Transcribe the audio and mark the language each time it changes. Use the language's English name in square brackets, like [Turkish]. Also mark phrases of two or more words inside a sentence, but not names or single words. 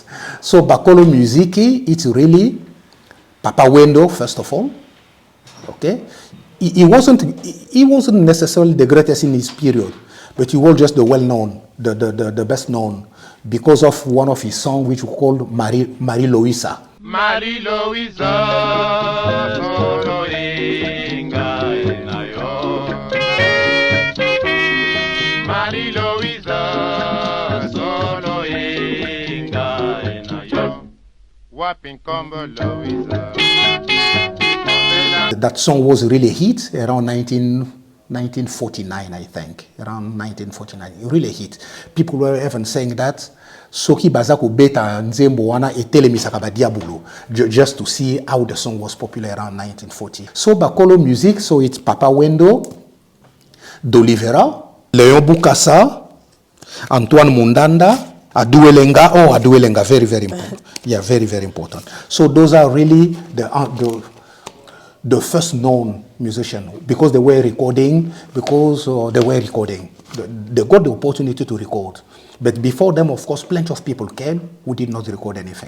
[Lingala] So Bakolo Muziki, [English] it's really Papa Wendo, first of all. Okay? He wasn't necessarily the greatest in his period, but he was just the well-known, the best-known, because of one of his songs which we called Marie Louisa. [Lingala] Marie Louisa, solo inga enayo. Marie Louisa, solo inga enayo. Wapin combo Louisa. [English] That song was really a hit around 1949, I think. Around 1949, really a hit. People were even saying that [Lingala] Soki Bazako Beta Nzembo Wana Etelemisaka Diabulu, [English] just to see how the song was popular around 1940. So Bakolo music, so it's Papa Wendo, D'Olivera, Léon Bukasa, Antoine Mundanda, Aduelenga. Oh, Aduelenga, very, very important. Yeah, very, very important. So those are really the first known musician, because they were recording, They got the opportunity to record. But before them, of course, plenty of people came who did not record anything.